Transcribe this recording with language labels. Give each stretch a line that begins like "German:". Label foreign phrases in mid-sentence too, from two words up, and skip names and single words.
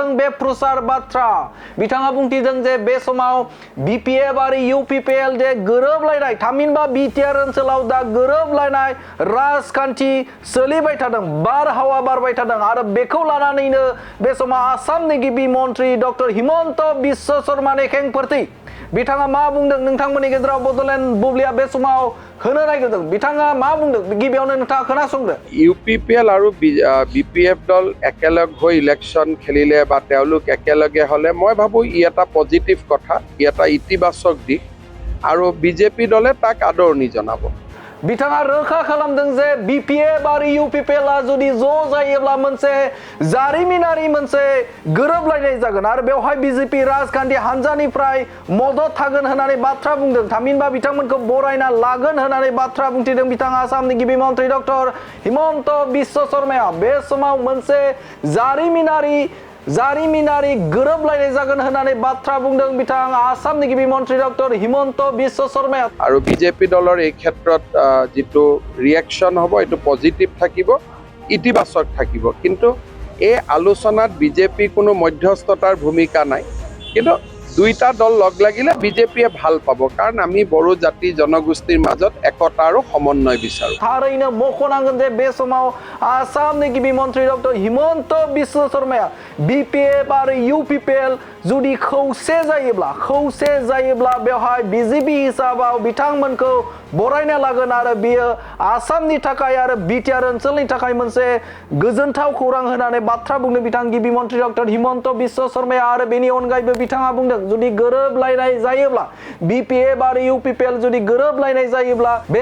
Bodo: बेफ्रुसार बाथ्रा बिथाङा बुंथिदों जे बे समाव बीपीएफ आरो यूपीपीएल जे गोरोबलायनाय थामहिनबा बिटिआर ओनसोलाव दा गोरोबलायनाय राजखान्थि सोलिबाय थादों बारहावा बारबाय थादों आरो बेखौ लानानैनो बे समाव आसामनि गिबि मन्थ्रि डक्टर हिमन्त बिश्व शर्मानि खेंफोरथि बिथाङा मा बुंदों नोंथांमोननि गेजेराव बडलेण्ड बुब्लिया बे समाव होनो नागिरदों बिथाङा मा बुंदों गिबियावनो नोंथाङा खोनासंदो
Assamese: यूपीपीएल আৰু बीपीएफ দল একেলগ হৈ ইলেকশন খেলিলে বা তেওঁলোক একেলগে হলে মই ভাবো ই এটা পজিটিভ কথা ই এটা ইতিবাচক দিশ আৰু বিজেপি দলে তাক আদৰণি জনাব
Bodo: बिथाङा रोखा खालामदों जे बीपीएफ आरो यूपीपीएल जुदि ज' जायोब्ला मोनसे जारिमिनारि मोनसे गोरोबलायनाय जागोन आरो बेवहाय बीजेपी राजखान्थि हान्जानिफ्राय मदद थागोन होननानै बाथ्रा बुंदों थामहिनबा बिथांमोनखौ बरायना लागोन होननानै बाथ्रा बुंथिदों बिथाङा आसामनि गिबि मन्थ्रि डक्टर हिमन्त बिश्व शर्माया बे समाव मोनसे जारिमिनारि गोरोबलायनाय जागोन होननानै बाथ्रा बुंदों बिथां आसामनि गिबि मन्थ्रि डक्टर हिमन्त बिश्व शर्माया
Assamese: আৰু বিজেপি দলৰ এই ক্ষেত্ৰত যেটো ৰিएक्शन হ'ব এটো পজিটিভ থাকিব ইতিবাচক থাকিব কিন্তু এই আলোচনাত বিজেপি কোনো মধ্যস্থতাৰ ভূমিকা নাই কিন্তু দুইটা দল লগ লাগিলে বিজেপিয়ে ভাল পাব কাৰণ আমি বড়ো জাতি জনগোষ্ঠীৰ মাজত একতা আৰু সমন্বয় বিচাৰো
Bodo: थारैनो मख'नांगोन जे बे समाव आसामनि गिबि मन्थ्रि डक्टर हिमन्त बिश्व शर्माया बीपीएफ आरो यूपीपीएल जुदि खौसे जायोब्ला बेवहाय बीजेपी हिसाबाव बिथांमोनखौ बरायना लागोन आरो बियो आसामनि थाखाय आरो बिटिआर ओनसोलनि थाखाय मोनसे गोजोनथाव खौरां होनानै बाथ्रा बुंदों बिथां गिबि मन्थ्रि डक्टर हिमन्त बिश्व शर्माया आरो बेनि अनगायैबो बिथाङा बुंदों जुदि गोरोबलायनाय जायोब्ला बीपीएफ आरो यूपीपीएल जुदि गोरोबलायनाय जायोब्ला बे